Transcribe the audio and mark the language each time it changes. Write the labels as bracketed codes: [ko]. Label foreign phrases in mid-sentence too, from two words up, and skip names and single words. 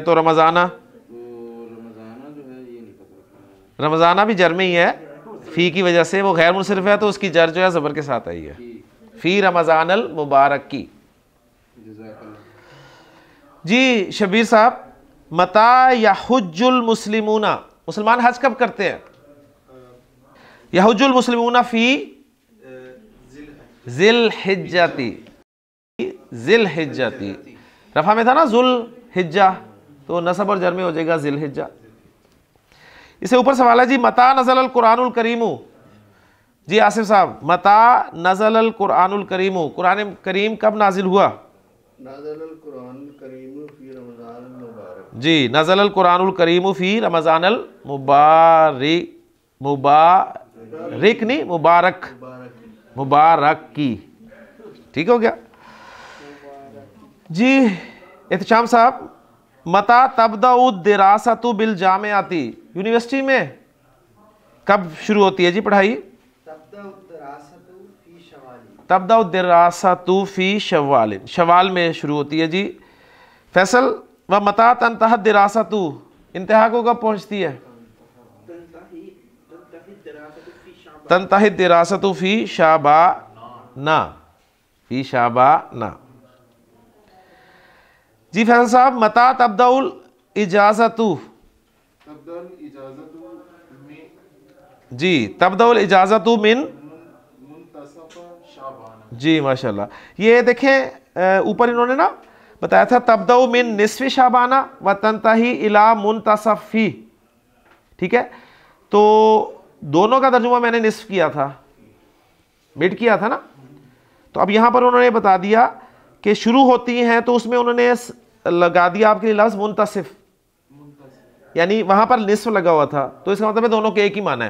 [ur] تو رمضانَ، رمضانَ بھی جر میں ہی ہے، فی کی وجہ سے وہ غیر منصرف ہے تو اس کی جر جو ہے زبر کے ساتھ آئی ہے, [ar] في رمضانَ المبارك [ur] کی جی. شبیر صاحب, [ar] متى يحج المسلمون, [ur] مسلمان حج کب کرتے ہیں? [ar] يحج المسلمون في ذي الحجة، ذي الحجة, [ur] رفع میں تھا نا ذو الحجہ، تو نصب اور جر میں ہو جائے گا ذی الحجہ. اس سے اوپر سوال ہے جی, [ar] متى نزل القرآن الكريم جی. [ur] آصف صاحب, [ar] متى نزل القرآن الكريم, [ur] قرآن کریم کب نازل ہوا جی? [ar] نزل القرآن الكريم في رمضان المبارك, [ur] مبارک نہیں مبارک، مبارک کی، ٹھیک ہو گیا جی. احتشام صاحب, [ar] متى تبدأ الدراسة بالجامعات, [ur] یونیورسٹی میں کب شروع ہوتی ہے جی پڑھائی? [ar] تبدأ الدراسة في شوال, [ur] شوال میں شروع ہوتی ہے جی. فیصل, [ar] و متى تنتهي الدراسة, [ur] انتہا کو کب پہنچتی ہے? [ar] تنتهي الدراسة في شعبان، في شعبان جی. [ur] فیصل صاحب, [ar] متى تبدأ الإجازة جی، تبدأ الإجازة من جی، ماشاءالله. [ur] یہ دیکھیں اوپر انہوں نے نا بتایا تھا [ar] تبدأ من نصف شعبان و تنتهي إلى منتصف, [ur] ٹھیک ہے، تو دونوں کا ترجمہ میں نے نصف کیا تھا، مڈ کیا تھا نا، تو اب یہاں پر انہوں نے بتا دیا کہ شروع ہوتی ہیں تو اس میں انہوں نے لگا دیا آپ کے لیے لفظ منتصف، یعنی وہاں پر نصف لگا ہوا تھا، تو اس کا مطلب ہے دونوں کے ایک ہی معنی ہے.